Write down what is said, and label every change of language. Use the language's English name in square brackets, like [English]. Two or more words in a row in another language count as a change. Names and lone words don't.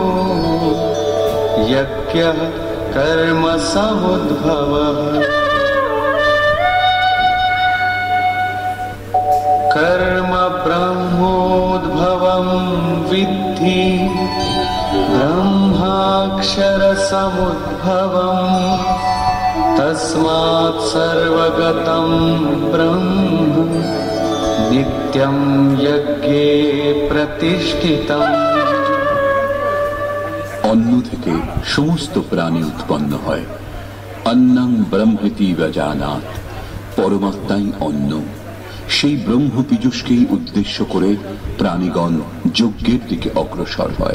[Sanskrit] यज्ञः कर्म समुद्भवः कर्म ब्रह्मोद्भवं विद्धि ब्रह्माक्षरसमुद्भवम् तस्मात् सर्वगतं ब्रह्म नित्यं यज्ञे प्रतिष्ठितम्। [Bangla] অন্ন থেকে সমস্ত প্রাণী উৎপন্ন হয়। [Sanskrit] অন্নং ব্রহ্মেতি জানাত, [Bangla] পরমাত্মাই অন্ন। সেই ব্রহ্ম পীযূষকেই উদ্দেশ্য করে প্রাণীগণ যজ্ঞের দিকে অগ্রসর হয়।